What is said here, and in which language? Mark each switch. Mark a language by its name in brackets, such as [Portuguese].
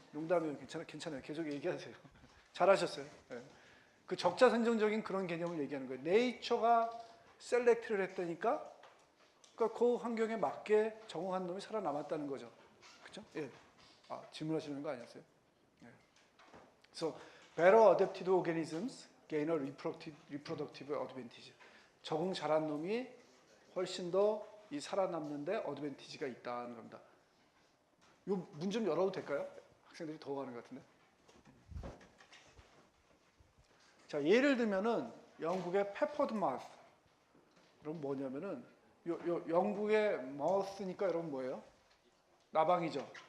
[Korean] 농담이에요. 괜찮아요. 계속 얘기하세요. 잘하셨어요. 네. 그 적자생존적인 그런 개념을 얘기하는 거예요. 네이처가 셀렉트를 했다니까 그러니까 그 환경에 맞게 적응한 놈이 살아남았다는 거죠. 그렇죠? 예. 질문하시는 거 아니었어요? 예. [English] So, better adapted organisms gain a reproductive advantage. [Korean] 적응 잘한 놈이 훨씬 더 이 살아남는데 어드밴티지가 있다는 겁니다. 이 문 좀 열어도 될까요? 학생들이 더워하는 것 같은데. 자, 예를 들면은 영국의 페퍼드 마우스. 그럼 뭐냐면은 요 영국의 마우스니까 여러분 뭐예요? 나방이죠.